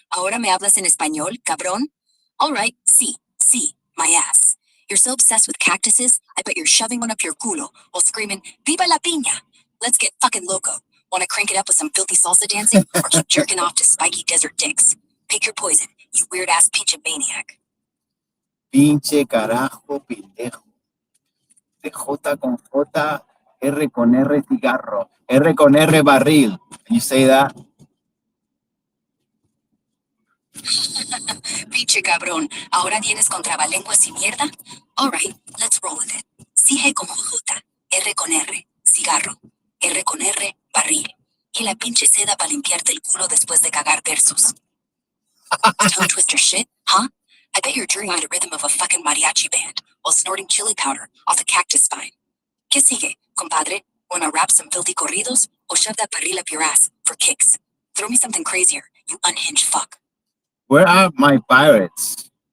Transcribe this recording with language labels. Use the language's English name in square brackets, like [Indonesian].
[Spanish] ¿Ahora me hablas en español, cabrón? [English] All right, sí, my ass. You're so obsessed with cactuses, I bet you're shoving one up your culo while screaming, [Spanish] Viva la piña! [English] Let's get fucking loco. Want to crank it up with some filthy salsa dancing or keep jerking off to spiky desert dicks? Pick your poison, you weird-ass pinche maniac. [Spanish] Pinche carajo, pendejo. De J con J, R con R cigarro, R con R barril. [English] Can you say that? [Spanish] Pinche cabrón, ¿ahora vienes con trabalenguas y mierda? [English] Alright, let's roll with it. [Spanish] C con J, R con R, cigarro, R con R, barril. Y la pinche seda para limpiarte el culo después de cagar versus. [English] Tongue twister shit, huh? I bet you're dreaming the rhythm of a fucking mariachi band while snorting chili powder off a cactus spine. [Spanish] ¿Qué sigue, compadre? [English] Wanna rap some filthy corridos or shove that barril up your ass for kicks? Throw me something crazier, you unhinged fuck. Where are my pirates?